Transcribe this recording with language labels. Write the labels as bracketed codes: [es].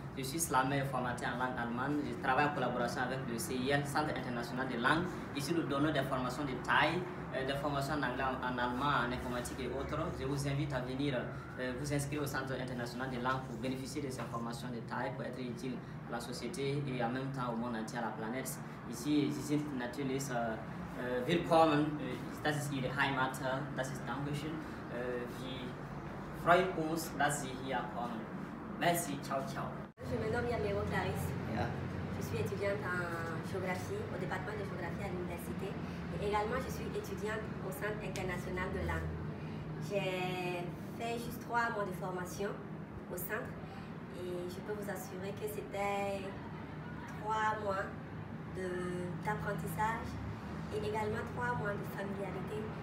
[fr] Je suis slammer formateur en langue allemande, je travaille en collaboration avec le CIL, Centre international de langue. Ici nous donnons des formations de taille, des formations en anglais, en allemand, en informatique et autres. Je vous invite à venir vous inscrire au Centre international de langue pour bénéficier de ces formations de taille, pour être utile à la société et en même temps au monde entier, à la planète. [de] Ici, Sie sind natürlich willkommen, das ist Ihre Heimat, das ist Dankeschön. Wir freuen uns, dass Sie hier kommen. [fr] Merci, ciao, ciao. Je me nomme Yamiro Clarisse. Je suis étudiante en géographie au département de géographie à l'université et également je suis étudiante au Centre international de langue. J'ai fait juste 3 mois de formation au centre et je peux vous assurer que c'était 3 mois d'apprentissage et également 3 mois de familiarité.